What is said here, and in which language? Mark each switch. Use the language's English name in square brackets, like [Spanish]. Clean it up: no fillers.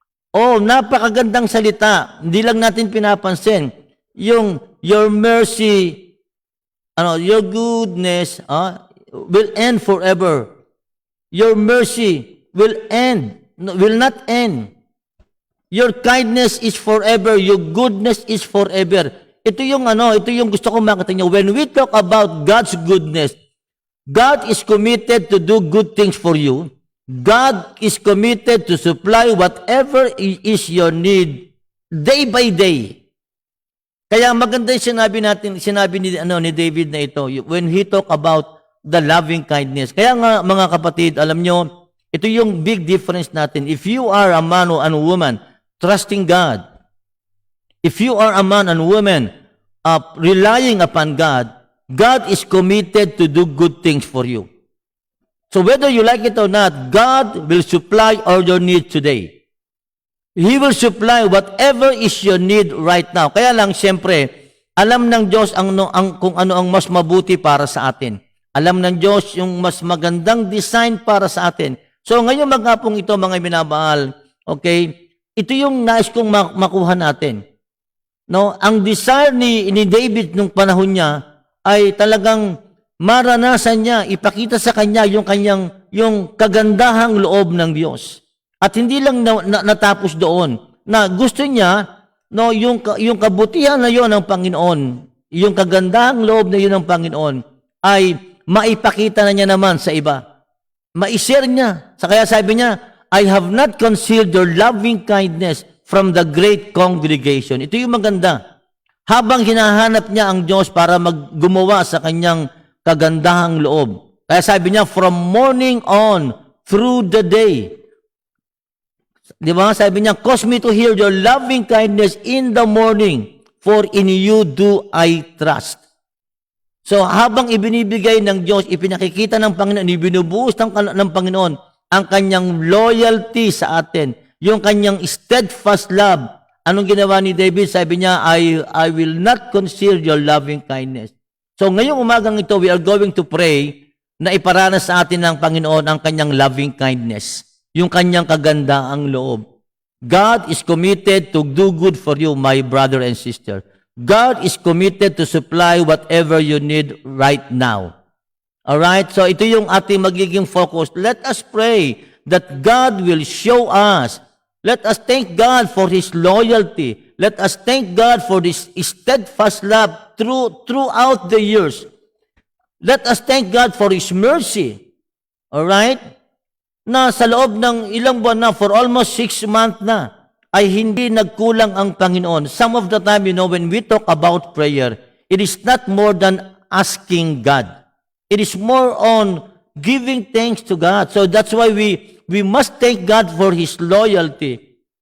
[Filipino] Oh, napakagandang salita. Hindi lang natin pinapansin. Yung [English] your mercy your goodness will end forever. Your mercy will not end. Your kindness is forever. Your goodness is forever. [Filipino] Ito yung gusto ko makita niyo. [English] When we talk about God's goodness, God is committed to do good things for you. God is committed to supply whatever is your need day by day. [Filipino] Kaya maganda yung sinabi ni David na ito [English] when he talk about the loving kindness. [Filipino] Kaya nga mga kapatid, alam nyo, ito yung [English] big difference [Filipino] natin. [English] If you are a man or a woman trusting God, if you are a man and woman relying upon God, God is committed to do good things for you. So whether you like it or not, God will supply all your needs today. He will supply whatever is your need right now. [Filipino] Kaya lang, siyempre, alam ng Diyos kung ano ang mas mabuti para sa atin. Alam ng Diyos yung mas magandang design para sa atin. So ngayon maghapong ito, mga minamahal, okay, ito yung nais kong makuha natin. No, ang desire ni David nung panahon niya ay talagang maranasan niya, ipakita sa kanya yung kagandahang loob ng Diyos. At hindi lang natapos doon, na gusto niya, no, yung kabutihan na yon ng Panginoon, yung kagandahang loob na yun ng Panginoon, ay maipakita na niya naman sa iba. Ma-share niya. Kaya sabi niya, [English] I have not concealed your loving kindness from the great congregation. [Filipino] Ito yung maganda. Habang hinahanap niya ang Diyos para gumawa sa kanyang kagandahang loob. Kaya sabi niya, [English] from morning on through the day. [Filipino] Di ba? Sabi niya, [English] cause me to hear your loving kindness in the morning, for in you do I trust. So, habang ibinibigay ng Diyos, ipinakikita ng Panginoon, ibinubuhos ng Panginoon ang kanyang loyalty sa atin, yung kanyang steadfast love. [Filipino] Anong ginawa ni David? Sabi niya, [English] I will not conceal your loving kindness. [Filipino] So, ngayong umagang ito, [English] we are going to pray [Filipino] na iparanas sa atin ng Panginoon ang kanyang [English] loving kindness, [Filipino] yung kanyang kagandaang loob. [English] God is committed to do good for you, my brother and sister. God is committed to supply whatever you need right now. Alright? [Filipino] So ito yung ating magiging [English] focus. Let us pray that God will show us. Let us thank God for His loyalty. Let us thank God for this steadfast love throughout the years. Let us thank God for His mercy. Alright? [Filipino] Na sa loob ng ilang buwan na, [English] for almost 6 months [Filipino] na, ay hindi nagkulang ang Panginoon. [English] Some of the time, when we talk about prayer, it is not more than asking God. It is more on giving thanks to God. So that's why we must thank God for His loyalty.